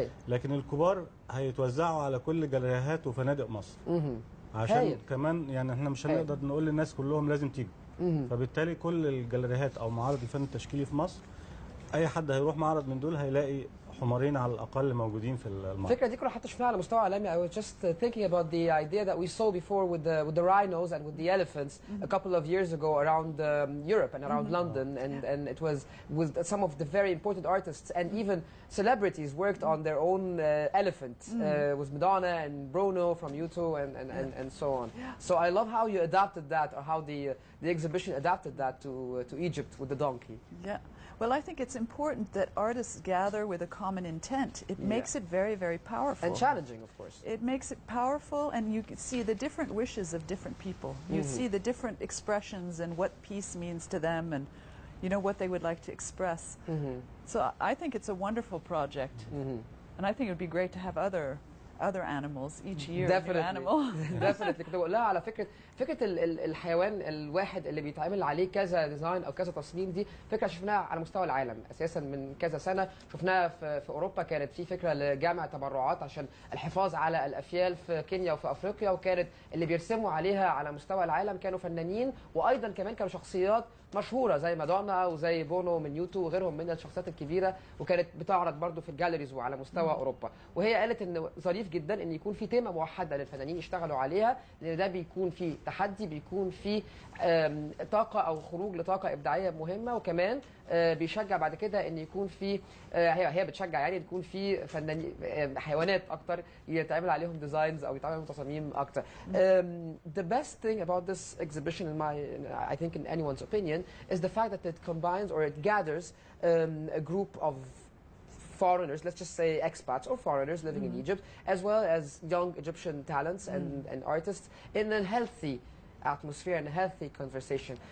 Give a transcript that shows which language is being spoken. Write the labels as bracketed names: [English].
[Arabic] لكن الكبار هيتوزعوا على كل جاليريهات وفنادق مصر. عشان كمان يعني احنا مش هنقدر نقول للناس كلهم لازم تيجوا. فبالتالي كل الجاليريهات او معارض الفن التشكيلي في مصر، اي حد هيروح معرض من دول هيلاقي حمارين على الاقل موجودين في المعرض. الفكره دي كنا حتى شفناها على مستوى عالمي. [English] I was just thinking about the idea that we saw before with the rhinos and with the elephants a couple of years ago around Europe and around London, and it was with some of the very important artists and even celebrities worked on their own elephants with Madonna and Bruno from U2 and so on. So I love how you adapted that, or how the exhibition adapted that to Egypt with the donkey. Yeah. Well, I think it's important that artists gather with a common intent. It makes it very, very powerful. And challenging, of course. It makes it powerful, and you can see the different wishes of different people. You see the different expressions and what peace means to them, and you know what they would like to express. So I think it's a wonderful project, and I think it would be great to have other animals each year. Definitely. New animal. Definitely. [Arabic] كنت بقول لها على فكره الحيوان الواحد اللي بيتعمل عليه كذا ديزاين او كذا تصميم، دي فكره شفناها على مستوى العالم اساسا من كذا سنه. شفناها في اوروبا، كانت في فكره لجمع تبرعات عشان الحفاظ على الافيال في كينيا وفي افريقيا، وكانت اللي بيرسموا عليها على مستوى العالم كانوا فنانين، وايضا كمان كانوا شخصيات مشهوره زي مادونا وزي بونو من يوتو وغيرهم من الشخصيات الكبيره، وكانت بتعرض برضو في الجاليريز وعلى مستوى اوروبا. وهي قالت ان ظريف جدا ان يكون في تيمه موحده للفنانين يشتغلوا عليها، لان ده بيكون في تحدي، بيكون في طاقه او خروج لطاقه ابداعيه مهمه، وكمان بيشجع بعد كده ان يكون في هي بتشجع يعني يكون في فنانين حيوانات اكتر يتعمل عليهم ديزاينز او يتعمل عليهم تصاميم اكتر. [English] The best thing about this exhibition, I think in anyone's opinion, is the fact that it combines or it gathers a group of foreigners, let's just say expats or foreigners living in Egypt, as well as young Egyptian talents and artists in a healthy atmosphere and a healthy conversation.